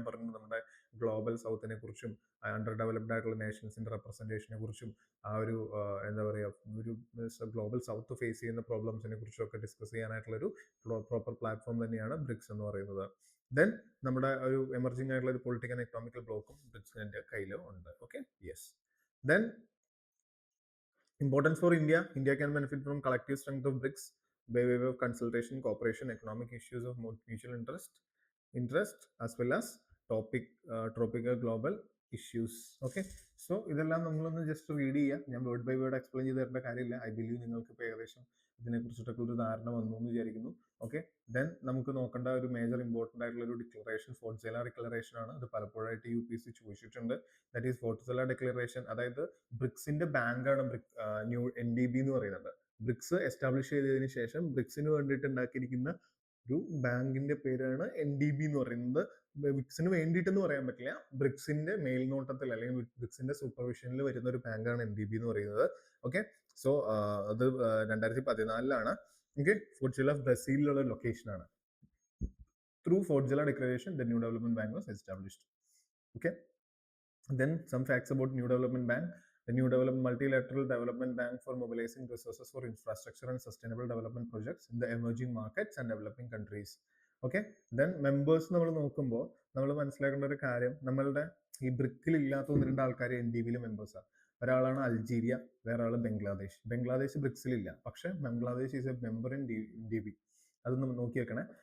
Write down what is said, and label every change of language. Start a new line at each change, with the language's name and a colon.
Malayalam: ഞാൻ പറഞ്ഞു നമ്മുടെ ഗ്ലോബൽ സൗത്തിനെ കുറിച്ചും അണ്ടർ ഡെവലപ്ഡ് ആയിട്ടുള്ള നേഷൻസിന്റെ റെപ്രസെന്റേഷനെ കുറിച്ചും ആ ഒരു എന്താ പറയുക, ഒരു ഗ്ലോബൽ സൗത്ത് ഫേസ് ചെയ്യുന്ന പ്രോബ്ലംസിനെ കുറിച്ചും ഒക്കെ ഡിസ്കസ് ചെയ്യാനായിട്ടുള്ള ഒരു പ്രോപ്പർ പ്ലാറ്റ്ഫോം തന്നെയാണ് ബ്രിക്സ് എന്ന് പറയുന്നത്. ദെൻ നമ്മുടെ ഒരു എമർജിംഗ് ആയിട്ടുള്ള ഒരു പൊളിറ്റിക്കൽ ആൻഡ് എക്കണോമിക്കൽ ബ്ലോക്കും ബ്രിക്സിന്റെ കയ്യിൽ ഉണ്ട്.
English: Okay, yes. Then importance for India. India can benefit from collective strength of BRICS by way of consultation, cooperation, economic issues of mutual interest as well as tropical global issues.
Malayalam: Okay, so ഇതെല്ലാം നമ്മളൊന്ന് just read ചെയ്യുക. ഞാൻ word by word explain ചെയ്ത് തരേണ്ട കാര്യമില്ല.
English: I believe
Malayalam: നിങ്ങൾക്ക് ഇപ്പോൾ ഏകദേശം ഇതിനെക്കുറിച്ചിട്ടൊക്കെ ഒരു ധാരണ വന്നു എന്ന് വിചാരിക്കുന്നു. ഓക്കെ, ദെൻ നമുക്ക് നോക്കേണ്ട ഒരു മേജർ ഇമ്പോർട്ടൻ്റ് ആയിട്ടുള്ള ഒരു ഡിക്ലറേഷൻ ഫോർട്ട്സെല ഡിക്ലറേഷൻ ആണ്. അത് പലപ്പോഴായിട്ട് UPSC ചോദിച്ചിട്ടുണ്ട്.
English: That is Fortaleza declaration.
Malayalam: അതായത് ബ്രിക്സിന്റെ ബാങ്കാണ് ന്യൂ NDB എന്ന് പറയുന്നത്. ബ്രിക്സ് എസ്റ്റാബ്ലിഷ് ചെയ്തതിനു ശേഷം ബ്രിക്സിന് വേണ്ടിയിട്ട് ഉണ്ടാക്കിയിരിക്കുന്ന ഒരു ബാങ്കിന്റെ പേരാണ് NDB എന്ന് പറയുന്നത്. ബ്രിക്സിന് വേണ്ടിയിട്ടെന്ന് പറയാൻ പറ്റില്ല, ബ്രിക്സിന്റെ മേൽനോട്ടത്തിൽ അല്ലെങ്കിൽ ബ്രിക്സിന്റെ സൂപ്പർവിഷനിൽ വരുന്ന ഒരു ബാങ്കാണ് NDB എന്ന് പറയുന്നത്. ഓക്കെ, സോ അത് 2014 okay, ഫോർട്ട്സെല ബ്രസീലിലുള്ള ലൊക്കേഷനാണ്.
English: Through Fortaleza declaration the new development bank was established. Okay, then some facts about New Development Bank. The New Multilateral Development Bank for mobilizing resources for infrastructure and sustainable development projects in the emerging markets and developing countries.
Malayalam: Okay, then members നമ്മൾ നോക്കുമ്പോൾ നമ്മൾ മനസ്സിലാക്കേണ്ട ഒരു കാര്യം, നമ്മളുടെ ഈ ബ്രിക്കിൽ ഇല്ലാത്ത 1-2 ആൾക്കാർ NDBയിൽ മെമ്പേഴ്സാണ്. ഒരാളാണ് അൾജീരിയ, വേറെ ആൾ ബംഗ്ലാദേശ്. ബംഗ്ലാദേശ് ബ്രിക്സിലില്ല, പക്ഷെ
English: Bangladesh is a member in NDB.
Malayalam: അത് നമ്മൾ നോക്കി വെക്കണേ.